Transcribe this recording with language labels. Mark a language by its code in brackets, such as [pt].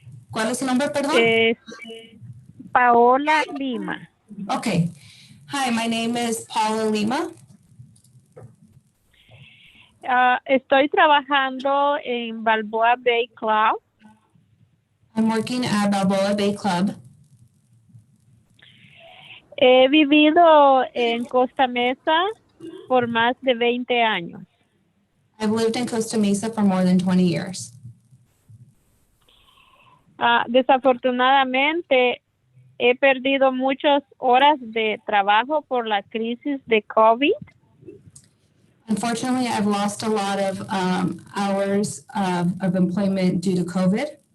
[es] ¿Cuál es su nombre, perdón? Es Paola Lima. [en] Ok. Hi, my name is Paula Lima. [es] Estoy trabajando en Balboa Bay Club. [en] I'm working at Balboa Bay Club. [es] He vivido en Costa Mesa por más de 20 años. [en] I've lived in Costa Mesa for more than 20 years. [es] Desafortunadamente, he perdido muchas horas de trabajo por la crisis de COVID. [en] Unfortunately, I've lost a lot of hours of employment due to COVID.